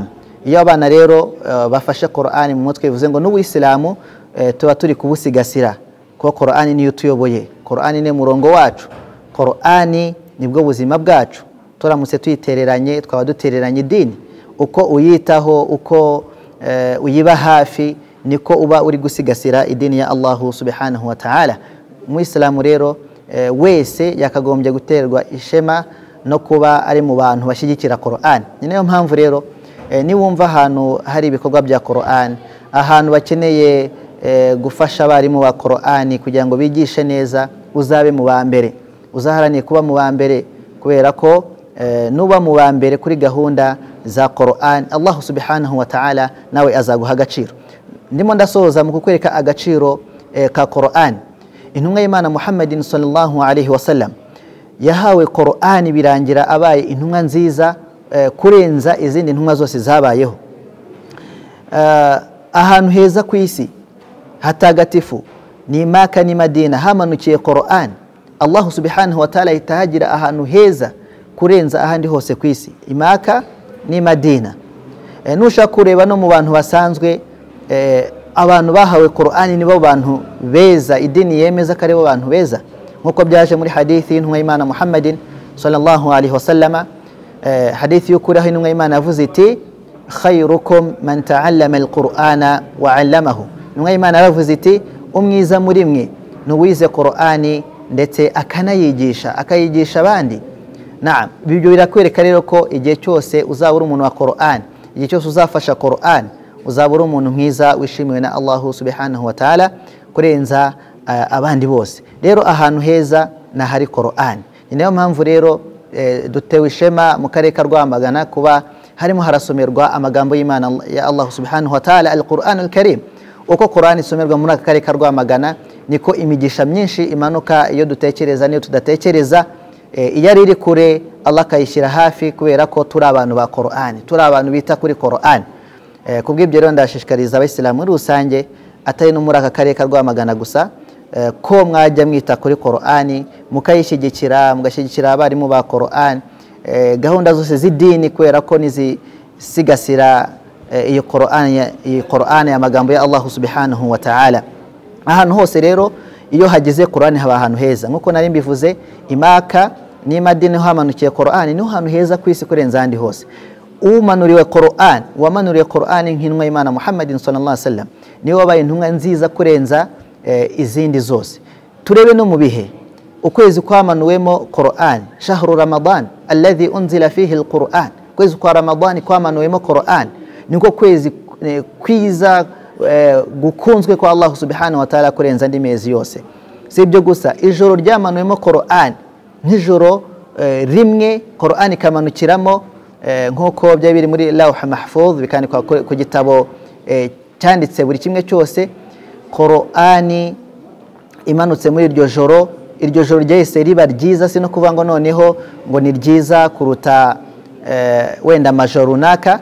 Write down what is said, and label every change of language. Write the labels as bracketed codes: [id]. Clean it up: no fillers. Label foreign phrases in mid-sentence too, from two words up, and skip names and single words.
[rw] Iyo abana rero bafashe Qur'ani mu mutwe bivuze ngo n'ubuyisilamu tuba turi kubusigasira, kuko Qur'ani niyo tuyoboye, Qur'ani ni murongo wacu, Qur'ani nibwo buzima bwacu. Turamutse tuyitereranye twaba dutereranye idini. Uko uyitaho, uko uyiba hafi, niko uba uri gusigasira idini ya Allah [ar] سبحانه وتعالى. [rw] Muislamu rero wese yakagombye guterwa ishema no kuba ari mu bantu bashyigikira Qur'an. Ni nayo mpamvu rero niwumva ahantu hari ibikorwa bya Qur'an, ahantu bakeneye gufasha abarimu ba Qur'ani kugira ngo bigishe neza, uzabe mu ba mbere, uzaharaniye kuba mu ba mbere, kubera ko nuba mu ba mbere kuri gahunda za Qur'an, Allah [ar] سبحانه وتعالى [rw] nawe azaguha agaciro. Ndimo ndasoza mu kukwereka agaciro ka Qur'an. Intumwa y'Imana Muhammadin [ar] صلى الله عليه وسلم [rw] yahawe Qur'an birangira abaye intumwa nziza kurenza izindi ntumwa zose zabayeho. Ahantu heza ku isi hatagatifu ni Maka ni Madina hamanukiye Qur'an. Allah [ar] سبحانه وتعالى [rw] itahagira ahantu heza kurenza ahandi hose ku isi, Maka ni Madina. Nushaka kureba no mu bantu basanzwe, abantu bahawe Qur'ani nibo bantu beza, idini yemeza ko aribo bantu beza, nkuko byaje muri hadithi y'intumwa y'Imana Muhammadin [ar] صلى الله عليه وسلم. [rw] Hadithi y'ukuri aho intumwa y'Imana yavuze iti [ar] خيركم من تعلم القرآن وعلمه. [rw] Intumwa y'Imana yavuze iti umwiza muri mwe n'uwize Qur'ani ndetse akayigisha abandi. Naam, ibyo birakwereka rero ko igihe cyose uzabura umuntu wa Qur'an, igihe cyose uzafasha Qur'an, uzabura umuntu mwiza wishimiwe na Allah [ar] سبحانه وتعالى [rw] kurenza abandi bose. Rero ahantu heza na hari Qur'an. Ni nayo mpamvu rero dutewe ishema mu karere ka Rwamagana kuba harimo harasomerwa amagambo y'Imana ya Allah [ar] سبحانه وتعالى, القرآن الكريم. [rw] Uko Qur'an isomerwa muri aka karere ka Rwamagana niko imigisha myinshi imanuka iyo dutekereza niyo tudatekereza. Iyo ari kure Allah kayishyira hafi, kubera ko turi abantu ba Qur'an, turi abantu bita kuri Qur'an. Kubw'ibyo rero ndashishikariza abayisilamu muri rusange, atari no muri aka karere ka Rwamagana gusa, ko mwajya mwita kuri Qur'ani, mukayishyigikira, mugashyigikira abarimu ba Qur'an, gahunda zose z'idini, kubera ko nizisigasira iyo Qur'ani y'amagambo ya Allah [ar] سبحانه وتعالى. [rw] Ahantu hose rero iyo hagize Qur'ani haba ahantu heza, nkuko nari mbivuze, Maka ni Madina hamanukiye Qur'ani, niho hantu heza ku isi kurenza ahandi hose. Umanuriwe Qur'an, wamanuriye Qur'ani nk'intumwa y'Imana Muhammadin [ar] صلى الله عليه وسلم, [rw] niwe wabaye intumwa nziza kurenza izindi zose. Turebe no mu bihe ukwezi kwamanuwemo Qur'an, [ar] شهر رمضان الذي أنزل فيه القرآن. [rw] Kwezi kwa Ramadan kwamanuwemo Qur'an, niko kwezi kwiza gukunzwe kwa Allah [ar] سبحانه وتعالى [rw] kurenza andi mezi yose. Si ibyo gusa, ijoro ryamanuwemo Qur'an nk'ijoro rimwe Qur'an ikamanukiramo, nkuko byari biri muri Lawh Mahfuz, bikandikwa ku gitabo cyanditse buri kimwe cyose. Qur'ani imanutse muri iryo joro ryahise riba ryiza, si no kuvuga ngo noneho ngo ni ryiza kuruta wenda amajoro runaka.